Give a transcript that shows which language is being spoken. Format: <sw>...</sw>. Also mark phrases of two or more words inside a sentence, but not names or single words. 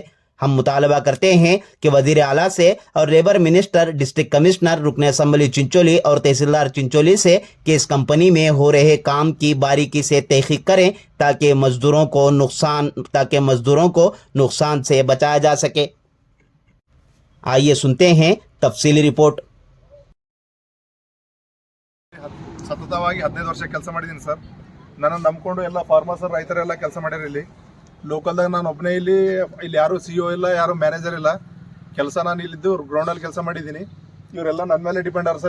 <ur>ہم مطالبہ کرتے ہیں کہ وزیر اعلیٰ سے اور</ur> <en>labour minister, district commissioner,</en> <ur>رکن اسمبلی چنچولی اور تحصیلدار چنچولی سے کہ اس کمپنی میں ہو رہے کام کی باریکی سے تحقیق کریں تاکہ مزدوروں کو نقصان سے بچایا جا سکے. آئیے سنتے ہیں تفصیلی رپورٹ.</ur> <kn>ಸತತವಾಗಿ 15 ವರ್ಷ ಕೆಲಸ ಮಾಡಿದ್ದೀನಿ ಸರ್. ನನ್ನನ್ನು ನಂಬಿಕೊಂಡು ಎಲ್ಲ ಫಾರ್ಮರ್ಸರ್ ರೈತರೆಲ್ಲ ಕೆಲಸ ಮಾಡ್ಯಾರ. ಇಲ್ಲಿ ಲೋಕಲ್ದಾಗ ನಾನು ಒಬ್ಬನೇ, ಇಲ್ಲಿ ಯಾರು CEO ಇಲ್ಲ, ಯಾರು ಮ್ಯಾನೇಜರ್ ಇಲ್ಲ. ಕೆಲಸ ನಾನು ಇಲ್ಲಿದ್ದು ಗ್ರೌಂಡಲ್ಲಿ ಕೆಲಸ ಮಾಡಿದ್ದೀನಿ. ಇವರೆಲ್ಲ ನನ್ನ ಮೇಲೆ ಡಿಪೆಂಡ್ ಆರ್ ಸರ್.</kn>